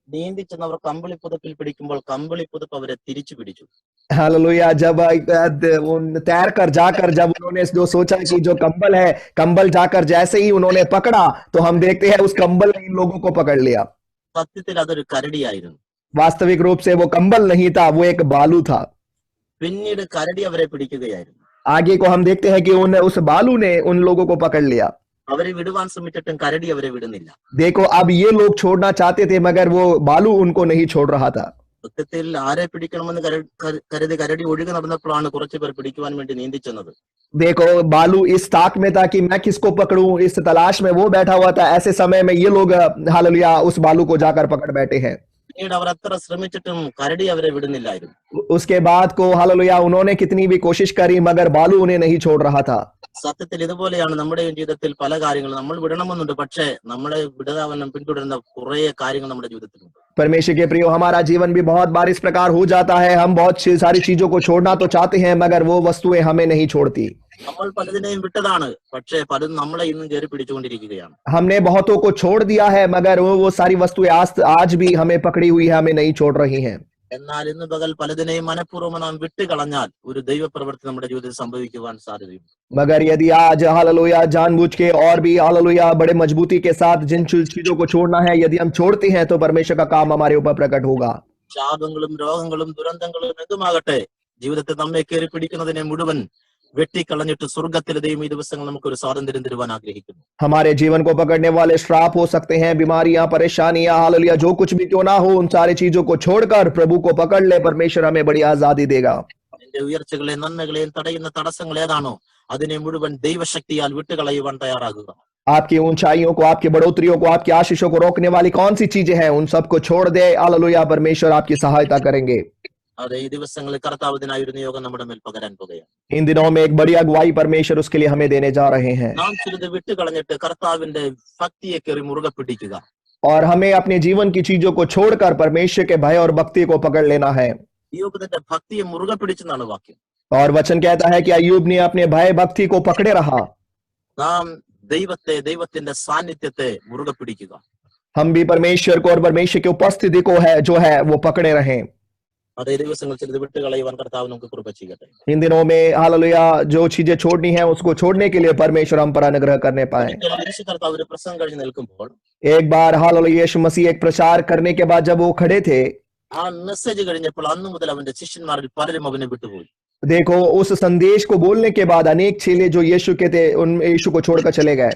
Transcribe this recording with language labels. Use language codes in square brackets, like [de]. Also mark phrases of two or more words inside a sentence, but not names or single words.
[ml] നീന്തി ചെന്ന് അവർ കമ്പിളി പുതപ്പിൽ പിടിക്കുമ്പോൾ കമ്പിളി പുതപ്പ് അവരെ തിരിച്ചു പിടിച്ചു. [hi] हालेलुया। जब तैर कर जाकर जब उन्होंने जो सोचा कि जो कंबल है, कंबल जाकर जैसे ही उन्होंने पकड़ा तो हम देखते हैं उस कंबल ने इन लोगों को पकड़ लिया। [ml] സത്യത്തിൽ അതൊരു കരടിയായിരുന്നു. [hi] वास्तविक रूप से वो कंबल नहीं था, वो एक बालू था। [ml] പിന്നീട് കരടി അവരെ പിടിക്കുകയായിരുന്നു. [hi] आगे को हम देखते हैं कि उस बालू ने उन लोगों को पकड़ लिया। [ml] അവരെ വിടുവാൻ ശ്രമിച്ചിട്ടും കരടി അവരെ വിടുന്നില്ല. [hi] देखो अब ये लोग छोड़ना चाहते थे मगर वो बालू उनको नहीं छोड़ रहा था। [ml] സത്യത്തിൽ ആരെ പിടിക്കണമെന്ന് കരുതി കരടി ഒഴുകി നടന്നപ്പോഴാണ് കുറച്ചു പേർ പിടിക്കുവാൻ വേണ്ടി നീന്തിച്ചെന്നത്. [hi] देखो बालू इस ताक में था कि मैं किसको पकड़ूं, इस तलाश में वो बैठा हुआ था। ऐसे समय में ये लोग हालेलुया उस बालू को जाकर पकड़ बैठे हैं। [ml] പിന്നീട് അവർ അത്ര ശ്രമിച്ചിട്ടും കരടി അവരെ വിടുന്നില്ലായിരുന്നു. [hi] उसके बाद को हालेलुया उन्होंने कितनी भी कोशिश करी मगर बालू उन्हें नहीं छोड़ रहा था। [ml] സത്യത്തിൽ ഇതുപോലെയാണ് നമ്മുടെ ജീവിതത്തിൽ പല കാര്യങ്ങളും നമ്മൾ വിടണമെന്നുണ്ട്, പക്ഷേ നമ്മളെ വിടാതെ പിന്തുടരുന്ന കുറെ കാര്യങ്ങൾ നമ്മുടെ ജീവിതത്തിലുണ്ട്. [hi] परमेश्वर के प्रियो, हमारा जीवन भी बहुत बार इस प्रकार हो जाता है। हम बहुत सारी चीजों को छोड़ना तो चाहते हैं मगर वो वस्तुएं हमें नहीं छोड़ती। [ml] നമ്മൾ പലതിനെയും വിട്ടതാണ്, പക്ഷേ പലതും നമ്മളെ ഇന്നും കയറി പിടിച്ചുകൊണ്ടിരിക്കുകയാണ്. [hi] हमने बहुतों को छोड़ दिया है मगर वो सारी वस्तुएं आज भी हमें पकड़ी हुई है, हमें नहीं छोड़ रही हैं। [ml] എന്നാൽ ഇന്ന് പകൽ പലതിനെയും മനഃപൂർവ്വം നാം വിട്ടുകളഞ്ഞാൽ ഒരു ദൈവപ്രവൃത്തി നമ്മുടെ ജീവിതത്തിൽ സംഭവിക്കുവാൻ സാധ്യതയുണ്ട്. [hi] मगर यदि आज हालेलुया जानबूझ के और भी हालेलुया बड़े मजबूती के साथ जिन चीजों को छोड़ना है यदि हम छोड़ते हैं तो परमेश्वर का काम हमारे ऊपर प्रकट होगा। [ml] ശാപങ്ങളും രോഗങ്ങളും ദുരന്തങ്ങളും എന്തുമാകട്ടെ, ജീവിതത്തെ നമ്മെ കയറി പിടിക്കുന്നതിനെ മുഴുവൻ വെട്ടിക്കളഞ്ഞിട്ട് സ്വർഗത്തിലെ ദൈവം ഈ ദിവസങ്ങൾ നമുക്കൊരു സ്വാതന്ത്ര്യം തരുവാൻ ആഗ്രഹിക്കുന്നു. [hi] हमारे जीवन को पकड़ने वाले श्राप हो सकते हैं, बीमारियां, परेशानियां, हालेलुया जो कुछ भी क्यों ना हो, उन सारी चीजों को छोड़कर प्रभु को पकड़ ले। परमेश्वर हमें बड़ी आजादी देगा। [ml] നിന്റെ ഉയർച്ചകളെയും നന്മകളെയും തടയുന്ന തടസ്സങ്ങൾ ഏതാണോ അതിനെ മുഴുവൻ ദൈവശക്തിയാൽ വിട്ടുകളയുവാൻ തയ്യാറാകുക. [hi] आपकी ऊंचाइयों को, आपकी बढ़ोतरियों को, आपकी आशीषों को रोकने वाली कौन सी चीजें हैं, उन सबको छोड़ दे। हालेलुया परमेश्वर आपकी सहायता करेंगे। [ml] അതെ, ഈ ദിവസങ്ങളിൽ കർത്താവ് ഇതിനായി ഒരു നിയോഗം നമ്മുടെ മേൽ പകരാൻ പോകുകയാണ്. [hi] इन दिनों में एक बड़ी अगुवाई परमेश्वर उसके लिए हमें देने जा रहे हैं [ml] നാം ചിലത് വിട്ടുകളഞ്ഞിട്ട് കർത്താവിന്റെ ഭക്തിയെ കയറി മുറുകെ പിടിക്കുക. [hi] और हमें अपने जीवन की चीजों को छोड़कर परमेश्वर के भय और भक्ति को पकड़ लेना है। [ml] അയ്യൂബ് തന്റെ ഭക്തിയെ മുറുകെ പിടിച്ചെന്നാണ് വാക്യം. [hi] और वचन कहता है कि अय्यूब ने अपने भय भक्ति को पकड़े रहा। [ml] നാം ദൈവത്തിന്റെ സാന്നിധ്യത്തെ മുറുകെ പിടിക്കുക. [hi] हम भी परमेश्वर को और परमेश्वर की उपस्थिति को है जो है वो पकड़े रहें। [ml] അതേ ദിവസങ്ങൾ ചിലത് വിട്ടുകളയുവാൻ കർത്താവ് നമുക്ക് കൃപ ചെയ്യട്ടെ. [hi] इन दिनों में हालेलुया जो चीजें छोड़नी है उसको छोड़ने के लिए परमेश्वर हम पर अनुग्रह करने पाए। [ml] യേശു കർത്താവ് ഒരു പ്രസംഗം കഴിഞ്ഞ് നിൽക്കുമ്പോൾ [hi] एक बार हालेलुया यीशु मसीह एक प्रचार करने के बाद जब वो खड़े थे, [ml] ആ മെസ്സേജ് കഴിഞ്ഞപ്പോൾ അന്നു മുതൽ അവന്റെ ശിഷ്യന്മാരിൽ പലരും അവനെ വിട്ടുപോയി. [hi] देखो उस संदेश को बोलने के बाद अनेक चेले जो यीशु के थे उन यीशु को छोड़कर चले गए।